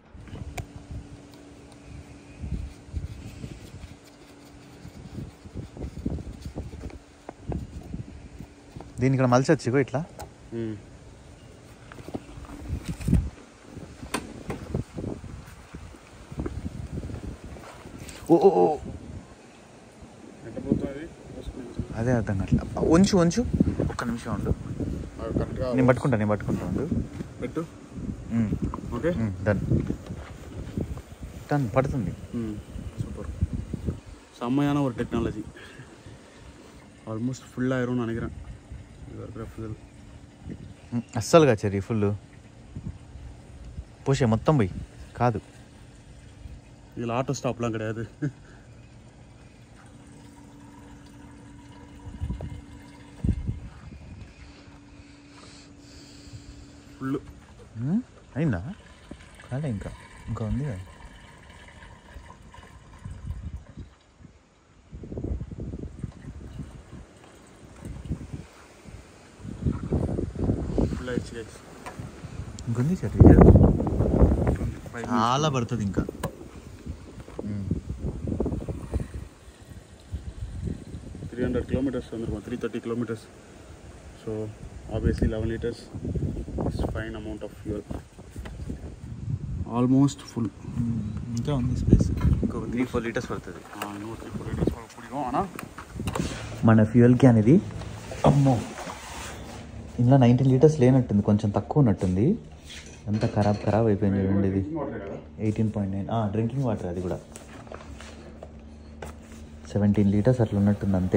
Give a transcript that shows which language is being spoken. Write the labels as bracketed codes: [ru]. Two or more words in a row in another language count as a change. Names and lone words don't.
[te] దీని ఇక్కడ మలిసి వచ్చి ఇట్లా అదే అర్థం అట్లా ఉంచు ఒక్క నిమిషం ఉండు, నేను పట్టుకుంటా ఉండు. పెట్టు. ఓకే, డన్ పడుతుంది. సూపర్, [ta] செம்மையான ஒரு டெக்னாலஜி. ஆல்மோஸ்ட் ஃபுல்லாக ஆயிரும் நினைக்கிறேன். [te] అస్సలుగా చెరి ఫుల్ పోసే మొత్తం పోయి కాదు [ta] இதில் ஆட்டோ ஸ்டாப்லாம் கிடையாது. [te] ఫుల్ అయిందా కాలే ఇంకా ఉంది కదా. ఫుల్ అయ్యి ఇంకొంది సార్ చాలా పడుతుంది ఇంకా. [ta] 300 kilometers வந்துருக்கும், 330 kilometers. [en] So obviously 11 liters is fine amount of fuel. Almost full. [te] ఇంకా ఉంది స్పేస్, ఇంకో 3-4 లీటర్స్ పడుతుంది. [ta] 3-4 liters பிடிக்கும். ஆனால் [te] మన ఫ్యూయల్ క్యాన్ ఇది. అమ్మో ఇందులో 19 లీటర్స్ లేనట్టుంది, కొంచెం తక్కువ ఉన్నట్టుంది. అంతా ఖరాబ్ అయిపోయింది చూడండి. ఇది 18.9 [en] drinking water, [te] అది కూడా 17 లీటర్స్ అట్లా ఉన్నట్టుంది అంతే.